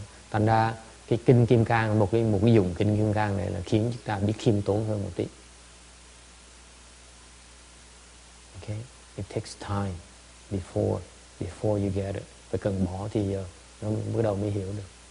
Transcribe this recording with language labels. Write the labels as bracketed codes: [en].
[vi] Thành ra cái kinh Kim Cang, một cái dụng kinh Kim Cang này là khiến chúng ta biết khiêm tốn hơn một tí. [en] Okay. It takes time before you get it. [vi] Phải cần bỏ thì giờ nó bắt đầu mới hiểu được.